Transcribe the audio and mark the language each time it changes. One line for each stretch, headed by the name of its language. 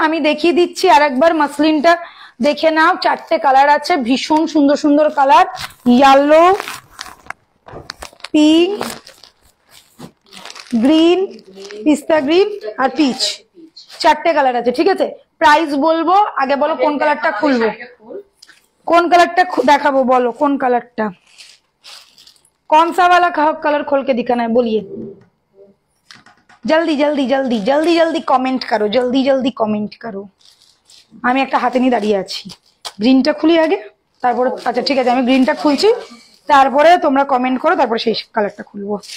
Bangla: আমি দেখিয়ে দিচ্ছি আর একবার, মাসলিনটা দেখে নাও, 4টে কালার আছে, ভীষণ সুন্দর সুন্দর কালার, ইয়েলো, পিঙ্ক, গ্রিন, পিস্তা গ্রিন আর পিচ, 4টে কালার আছে, ঠিক আছে। প্রাইস বলবো, আগে বলো কোন কালারটা
Hindi: খুলবো, কোন কালারটা দেখাবো, বলো কোন কালারটা, कौन सा वाला कलर खोल के दिखाना है बोलिए, जल्दी जल्दी जल्दी जल्दी जल्दी कमेंट करो, जल्दी जल्दी कमेंट करो।
Bangla: আমি একটা হাতে নিয়ে দাঁড়িয়ে আছি, গ্রিনটা খুলি আগে, তারপরে আচ্ছা ঠিক আছে আমি গ্রিনটা খুলছি, তারপরে তোমরা কমেন্ট করো, তারপরে সেই কালারটা খুলবো।